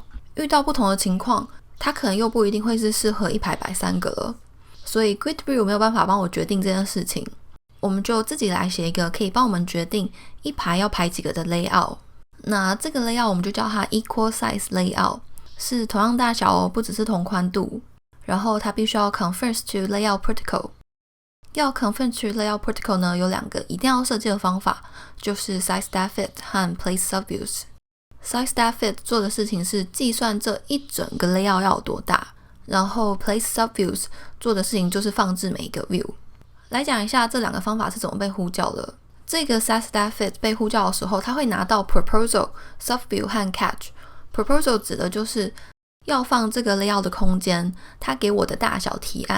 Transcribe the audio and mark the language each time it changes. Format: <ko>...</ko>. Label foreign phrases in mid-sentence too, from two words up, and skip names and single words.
<zh>遇到不同的情况，它可能又不一定会是适合一排摆3个了。所以 Grid View 没有办法帮我决定这件事情，我们就自己来写一个可以帮我们决定一排要排几个的 layout。那这个 layout 我们就叫它 Equal Size Layout， 是同样大小哦，不只是同宽度。然后它必须要</zh> <en>converse to Layout Protocol。</en> <zh>要</zh> <en>convert to Layout Protocol</en> <zh>呢，有2个一定要设计的方法，就是 Size-That-Fit 和 Place Subviews。Size-That-Fit 做的事情是计算这一整个 layout 要有多大，然后 Place Subviews 做的事情就是放置每一个 view。来讲一下这2个方法是怎么被呼叫的。这个 Size-That-Fit 被呼叫的时候，它会拿到 Proposal、Subview 和 Catch。Proposal 指的就是要放这个 layout 的空间，它给我的大小提案。</zh>